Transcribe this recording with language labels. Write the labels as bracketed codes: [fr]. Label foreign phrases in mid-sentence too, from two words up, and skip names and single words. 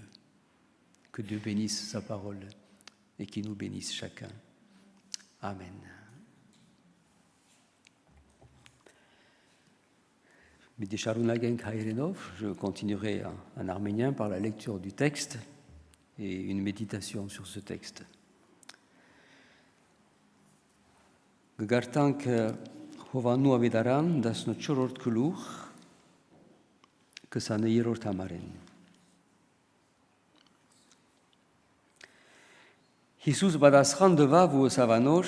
[fr] Que Dieu bénisse sa parole et qu'il nous bénisse chacun. Amen. Je continuerai en arménien par la lecture du texte et une méditation sur ce texte. [hy] Գարտանք Հովանու ավետարան 14-րդ գլուխ 20-րդ համարեն։ Հիսուս պատասխան տվավ ու ըսավ անոր.